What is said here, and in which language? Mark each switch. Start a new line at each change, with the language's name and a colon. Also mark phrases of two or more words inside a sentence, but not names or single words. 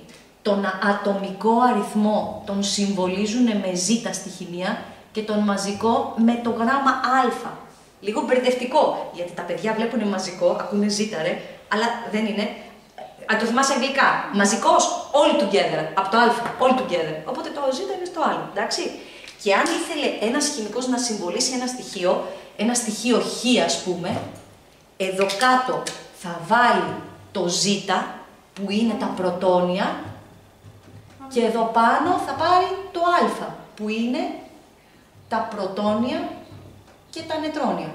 Greek: Τον ατομικό αριθμό τον συμβολίζουν με ζ στη χημεία και τον μαζικό με το γράμμα α. Λίγο μπερδευτικό, γιατί τα παιδιά βλέπουν μαζικό, ακούνε ζ, ρε, αλλά δεν είναι. Αν το θυμάσαι αγγλικά, μαζικός,
English: all together,
Greek: από το α,
English: all together.
Greek: Οπότε το ζ είναι στο άλλο, εντάξει. Και αν ήθελε ένας χημικός να συμβολήσει ένα στοιχείο χ, ας πούμε, εδώ κάτω θα βάλει το ζ, που είναι τα πρωτόνια, και εδώ πάνω θα πάρει το α, που είναι τα πρωτόνια και τα νετρόνια.